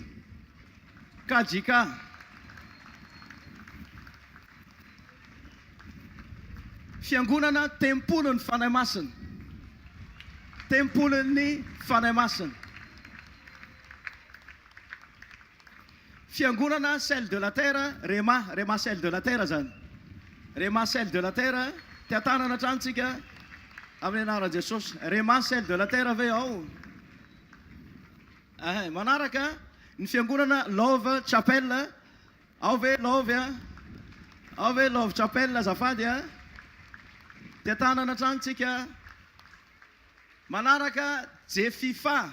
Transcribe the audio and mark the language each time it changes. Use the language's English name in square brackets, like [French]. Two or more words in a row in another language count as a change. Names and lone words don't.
[Malagasy] KJK. Fiangonana Tempolon'ny Fanahy Masina. Tempolon'ny Fanahy Masina. Fiangonana Sel de la Terre. Rema Sel de la Terre zany. Rema Sel de la Terre. Tia tanana atrantsika amin'ny anaran'i Jesosy. Rema Sel de la Terre ve ao. Manaraka ny fiangonana Love Chapel. Ao ve Love a? Ao ve Love Chapel azafady a? Tia tanana atrantsika. Manaraka Jefifa.